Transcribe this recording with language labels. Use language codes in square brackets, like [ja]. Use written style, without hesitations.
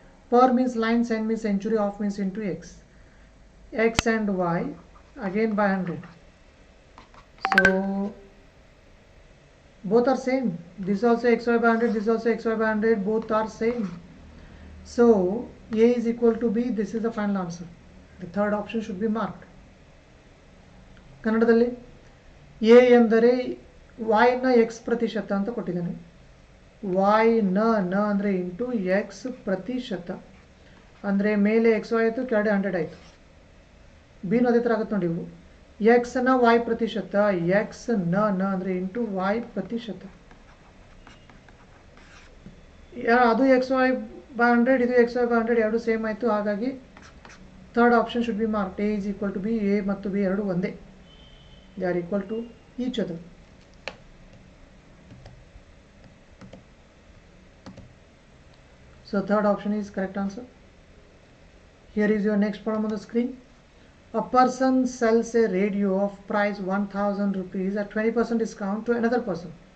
[en] Per means line, cent means century, off means into x. X and y again by 100. So both are same. This is also xy by 100, this is also xy by 100, both are same. So A is equal to B, this is the final answer. The third option should be marked. [kn] ಕನ್ನಡದಲ್ಲಿ A ಎಂದರೆ y ನ x ಪ್ರತಿಶತ ಅಂತ ಕೊಟ್ಟಿದ್ದಾನೆ. y ನ ಅಂದರೆ into x ಪ್ರತಿಶತ ಅಂದರೆ ಮೇಲೆ xy ಆಯಿತು, ಕೆಳಗಡೆ 100 ಆಯಿತು. b ನ ಅದೇ ಥರ ಆಗುತ್ತೆ ನೋಡಿ. ಇವು x ನ y ಪ್ರತಿಶತ, x ನ ಅಂದರೆ ಇಂಟು y ಪ್ರತಿಶತ. ಅದು xy by 100, ಇದು xy by 100 ಎರಡು ಸೇಮ್ ಆಯಿತು. ಹಾಗಾಗಿ [en] Third option should be marked. A is equal to B. [kn] A ಮತ್ತು B ಎರಡು ಒಂದೇ. [en] They are equal to each other. So third option is correct answer. Here is your next problem on the screen. A person sells a radio of price 1000 rupees at 20% discount to another person.